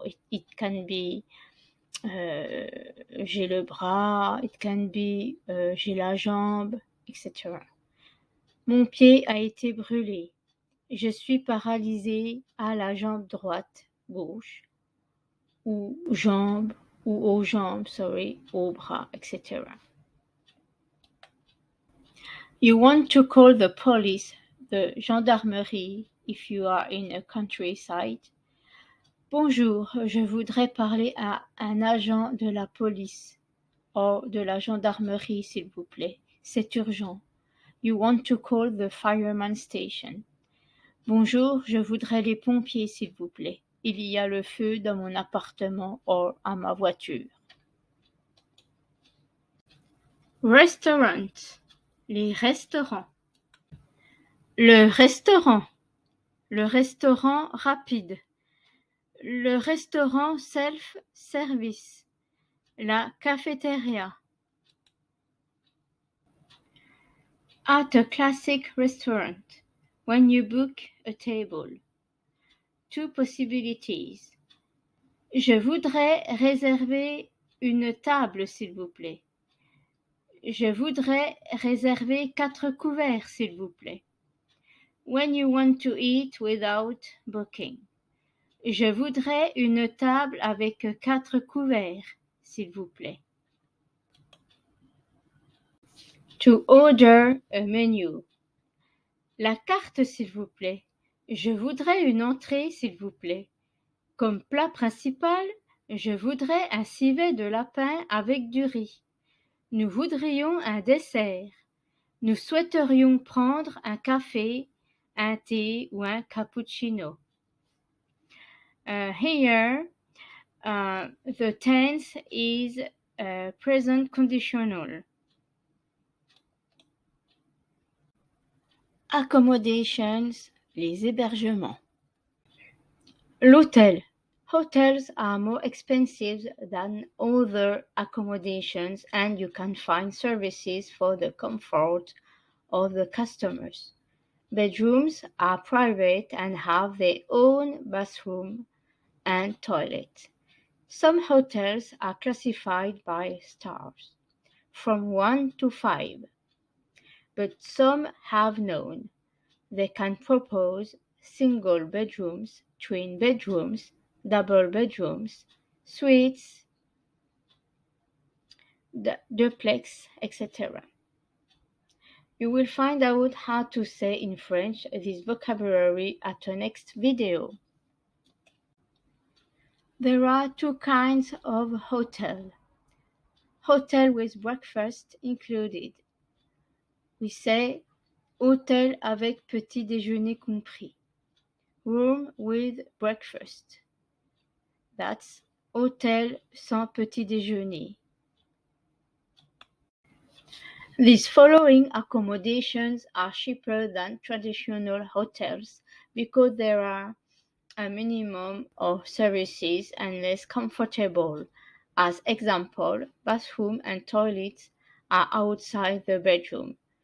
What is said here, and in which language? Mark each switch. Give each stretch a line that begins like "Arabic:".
English: It can be
French: j'ai le bras,
English: it can be
French: j'ai la jambe,
English: etc.
French: Mon pied a été brûlé. Je suis paralysée à la jambe droite, gauche, ou jambe, ou aux jambes, aux bras, etc.
English: You want to call the police, the gendarmerie, if you are in a countryside.
French: Bonjour, je voudrais parler à un agent de la police ou de la gendarmerie, s'il vous plaît. C'est urgent.
English: You want to call the fireman station.
French: Bonjour, je voudrais les pompiers, s'il vous plaît. Il y a le feu dans mon appartement ou à ma voiture. Restaurant, les restaurants. Le restaurant rapide. Le restaurant self-service. La cafétéria.
English: At a classic restaurant, when you book a table. Two possibilities.
French: Je voudrais réserver une table, s'il vous plaît. Je voudrais réserver 4 couverts, s'il vous plaît.
English: When you want to eat without booking.
French: Je voudrais une table avec 4 couverts, s'il vous plaît.
English: To order a menu.
French: La carte, s'il vous plaît. Je voudrais une entrée, s'il vous plaît. Comme plat principal, je voudrais un civet de lapin avec du riz. Nous voudrions un dessert. Nous souhaiterions prendre un café, un thé ou un cappuccino.
English: Here, the tense is present conditional.
French: Accommodations, les hébergements. L'hôtel,
English: Hotels are more expensive than other accommodations, and you can find services for the comfort of the customers. Bedrooms are private and have their own bathroom and toilet. Some hotels are classified by stars, from 1 to 5, but some have none. They can propose single bedrooms, twin bedrooms, double bedrooms, suites, duplex, etc. You will find out how to say in French this vocabulary at the next video. There are two kinds of hotel. Hotel with breakfast included. We say
French: hôtel avec petit déjeuner compris.
English: Room with breakfast. That's
French: hôtel sans petit déjeuner.
English: These following accommodations are cheaper than traditional hotels because there are a minimum of services and less comfortable. As example, bathroom and toilets are outside the bedroom.